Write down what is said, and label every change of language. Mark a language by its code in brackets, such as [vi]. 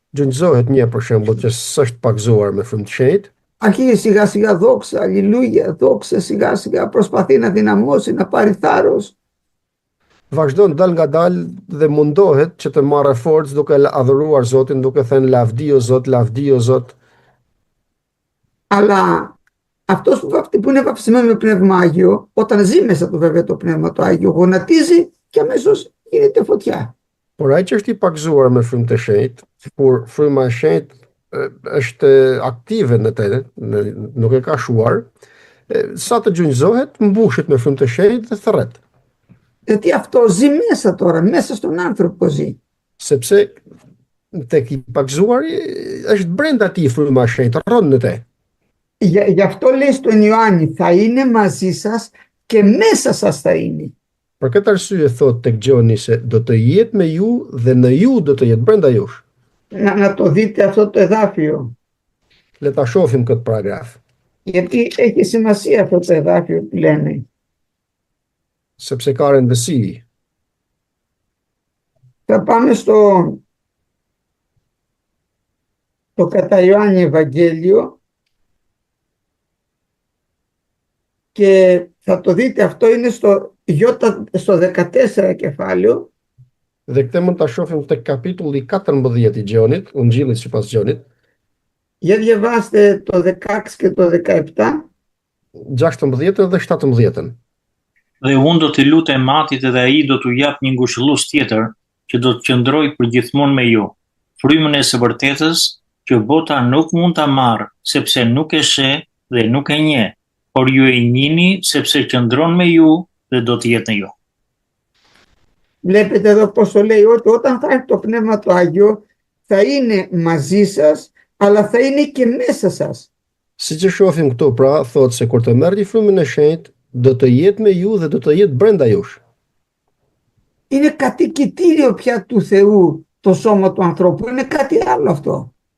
[sq] Gjunjëzohet një për shembull që s'është pagzuar me frymë të shenjtë. [el] Αρχίζει σιγά σιγά δόξα, αλληλούια, δόξα, σιγά σιγά προσπαθεί να δυναμώσει, να πάρει θάρρος. [sq] Vazhdon dal nga dal dhe mundohet që të marrë forcë duke adhuruar Zotin, duke thënë lavdi o Zot, lavdi o Zot. [el] Αλλά αυτός που είναι βαπτισμένος με Πνεύμα Άγιο, όταν ζει μέσα του βέβαια το Πνεύμα το Άγιο, γονατίζει και αμέσως γίνεται φωτιά. [sq] Por ai që është i pagzuar me frymë të shenjtë, kur fryma e shenjtë është aktive në të, nuk e ka shuar, sa të gjunjëzohet, mbushet me frymë të shenjtë dhe thërret. [el] Γιατί αυτό ζει μέσα τώρα, μέσα στον άνθρωπο ζει. [sq] Sepse tek i pagzuari është brenda tij fryma e shenjtë, rron në te. [el] Γι' αυτό λέει στον Ιωάννη, θα είναι μαζί σας και μέσα σας θα είναι. [sq] Për këtë arsye thot tek Gjoni se do të jetë me ju dhe në ju do të jetë brenda jush. [el] Να το δείτε αυτό το εδάφιο. [sq] Le ta shohim këtë paragraf. [el] Γιατί έχει σημασία αυτό το εδάφιο που λένε. [sq] Sepse ka rëndësi. [el] Θα πάμε το κατά Ιωάννη Ευαγγέλιο και θα το δείτε, αυτό είναι στο 14 κεφάλαιο. [sq] Dhe këtë mund ta shohim tek kapitulli 14 i Gjonit, Ungjillit sipas Gjonit. [el] Για διαβάστε το 16 και το 17. [sq] 16 dhe 17. Dhe unë do t'i lutem Atit dhe ai do t'u jap një ngushëllues tjetër që do të qëndrojë përgjithmonë me ju, frymën e së vërtetës që bota nuk mund ta marrë, sepse nuk e sheh dhe nuk e njeh, por ju e njihni sepse qëndron me ju dhe do të jetë në ju. [el] Βλέπετε εδώ πως το λέει, ότι όταν θα έρθει το Πνεύμα το Άγιο θα είναι μαζί σας, αλλά θα είναι και μέσα σας. [sq] Siç e shohim këtu, pra, thotë se kur të merrni frymën e shenjtë, do të jetë me ju dhe do të jetë brenda jush. [el] Είναι κατοικητήριο πια του Θεού το σώμα του ανθρώπου, είναι κάτι άλλο αυτό.